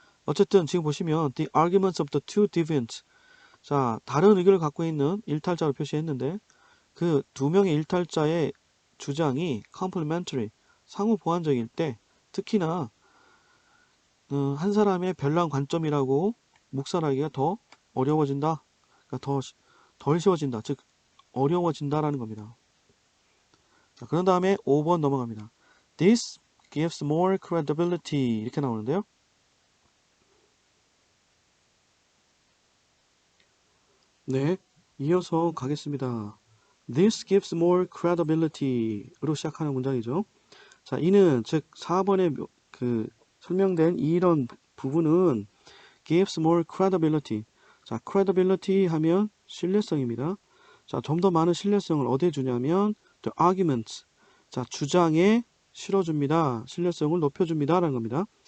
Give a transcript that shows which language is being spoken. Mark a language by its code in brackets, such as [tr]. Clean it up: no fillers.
[ko] 어쨌든 지금 보시면 [en] the arguments of the two deviants, [ko] 자, 다른 의견을 갖고 있는 일탈자로 표시했는데 그 두 명의 일탈자의 주장이 complementary, 상호 보완적일 때, 특히나 한 사람의 별난 관점이라고 묵살하기가 더 어려워진다. 그러니까 덜 쉬워진다. 즉 어려워진다라는 겁니다. 자, 그런 다음에 5번 넘어갑니다. [en] This gives more credibility [ko] 이렇게 나오는데요. 네, 이어서 가겠습니다. [en] This gives more credibility로 [ko] 시작하는 문장이죠. 자, 이는 즉 4번에 그 설명된 이런 부분은 [en] gives more credibility. [ko] 자, credibility 하면 신뢰성입니다. 자, 좀 더 많은 신뢰성을 어디에 주냐면 [en] the arguments. [ko] 자, 주장에 실어줍니다. 신뢰성을 높여줍니다라는 겁니다.